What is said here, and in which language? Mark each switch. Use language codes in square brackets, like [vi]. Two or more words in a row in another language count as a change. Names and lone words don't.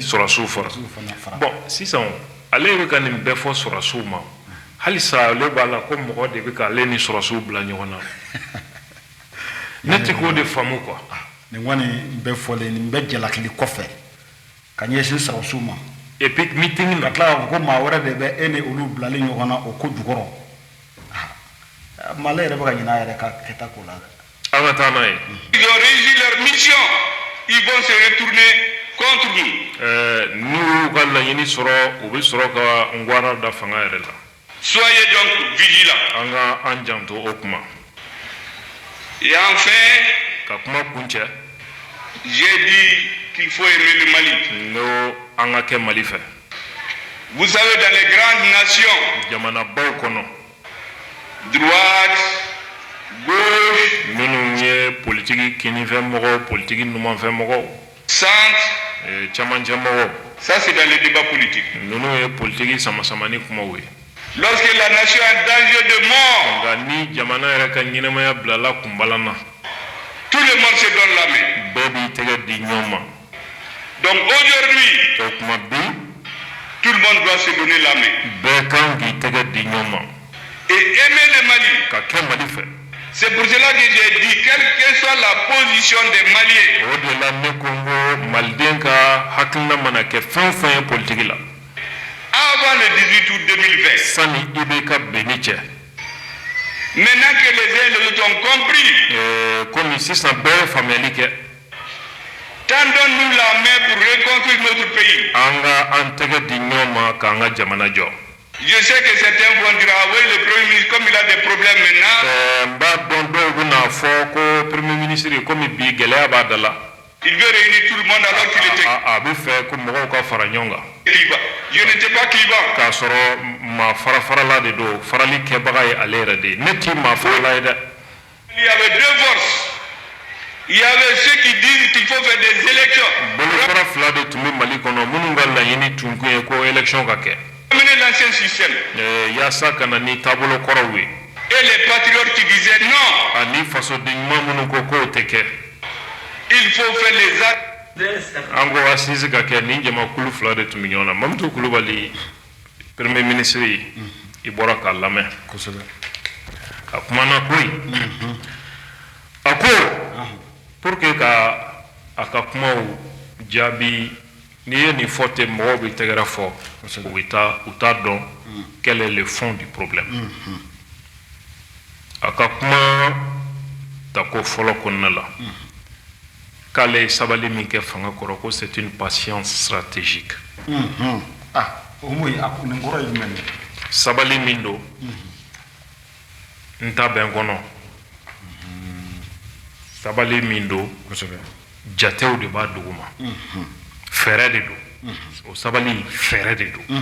[bm] Sɔrɔsiw fara. Bon, sisan ale bɛ ka nin bɛɛ fɔ sɔrɔsiw ma halisa ale b'a la ko mɔgɔ de bɛ ka ale ni sɔrɔsiw bila ɲɔgɔn na ne tɛ k'o de faamu quoi. nin kɔni bɛɛ fɔlen nin bɛɛ jalakili kɔfɛ ka ɲɛsin sɔrɔsiw ma [fr] et puis meeting [bm] ka tila k'a fɔ ko maa wɛrɛ de bɛ e ni olu bilali ɲɔgɔn na o ko jukɔrɔ Malais yɛrɛ bɛ ka ɲinɛ a yɛrɛ ka kɛta ko la dɛ. an ka taa n'a ye. [fr] Ils ont réussi leur mission, ils vont se retourner contre nous. [bm] N'u y'u ka laɲini sɔrɔ u bɛ sɔrɔ ka Ngwara da fanga yɛrɛ la. [fr] Soyez donc vigilants. [bm] An ka an janto o kuma. [fr] Et enfin, [bm] ka kuma kuncɛ. [fr] j'ai dit qu'il faut aimer le Mali. [bm] N ko an ka kɛ Mali fɛ. [fr] Vous savez, dans les grandes nations, [bm] jamanabaw kɔnɔ. [fr] droite, gauche, [bm] minnu ye politiki kinifɛn mɔgɔw politiki numanfɛn mɔgɔw. [fr] centre, [bm] camancɛ mɔgɔw. [fr] ça c'est dans le débat politique. [bm] Ninnu ye politiki sama-samani kumaw ye. [fr] Lorsque la nation est en danger de mort, [bm] nka ni jamana yɛrɛ ka ɲɛnɛmaya bilala kunbalan na. [fr] tout le monde se donne la main. [bm] bɛɛ b'i tɛgɛ di ɲɔgɔn ma. [fr] Donc aujourd'hui, [bm] o kuma bi. [fr] tout le monde doit se donner la main. [bm] bɛɛ kan k'i tɛgɛ di ɲɔgɔn ma. [fr] Et aimer le Mali. [bm] ka kɛ Mali fɛ. [fr] C'est pour cela que j'ai dit, quelle que soit la position des Maliens, [bm] o de la ne ko n ko maliden ka hakilina mana kɛ fɛn o fɛn ye politiki la. [fr] avant le 18 août 2020, [bm] sani i bɛ ka bɛnni cɛ. [fr] maintenant que les uns et les autres ont compris, [bm] komi sisan bɛɛ ye faamuyali kɛ. [fr] tendons-nous la main pour reconstruire notre pays. [bm] an ka an tɛgɛ di ɲɔgɔn ma k'an ka jamana jɔ. [fr] Je sais que certains vont dire, ah oui, le Premier ministre, comme il a des problèmes maintenant, [bm] n b'a dɔn dɔw bɛna fɔ ko [fr] premier ministre [bm] komi bi gɛlɛya b'a da la. [fr] il veut réunir tout le monde alors qu'il était [bm] a bɛ fɛ ko mɔgɔw ka fara ɲɔgɔn kan. [fr] clivant. Je n'étais pas clivant. [bm] k'a sɔrɔ maa fara-farala de don farali kɛbaga ye ale yɛrɛ de ye ne t'i maa farala ye dɛ. [fr] Il y avait deux forces. Il y avait ceux qui disent qu'il faut faire des élections. [bm] bolofara fila de tun bɛ Mali kɔnɔ minnu ka laɲini tun kun ye ko élection ka kɛ. [fr] Amener l'ancien système. [bm] yaasa ka na ni taabolo kɔrɔw ye. [fr] Et les patriotes qui disaient non. [bm] ani fasoden ɲuman minnu ko k'o tɛ kɛ. [fr] Il faut faire les actes. [bm] an ko asisi ka kɛ nin jamakulu fila de tun bɛ ɲɔgɔn na Mamutu Kulubali [fr] premier ministre [bm] i bɔra k'a lamɛn. kosɛbɛ a kumana koyi. a ko [fr] pour que [bm] ka a ka kumaw jaabi n'i ye nin fɔ ten mɔgɔw bɛ tɛgɛrɛ fɔ u t'a dɔn [fr] quel est le fond du problème. [bm] a ka kuma tako fɔlɔ kɔnɔna la k'ale ye sabali min kɛ fanga kɔrɔ ko [fr] c'est une patience stratégique. [bm] o mun ye nin kɔrɔ ye jumɛn ye. sabali min don n ta bɛn kɔnɔ. sabali min don jatew de b'a duguma. fɛɛrɛ de don. o sabali fɛɛrɛ de don.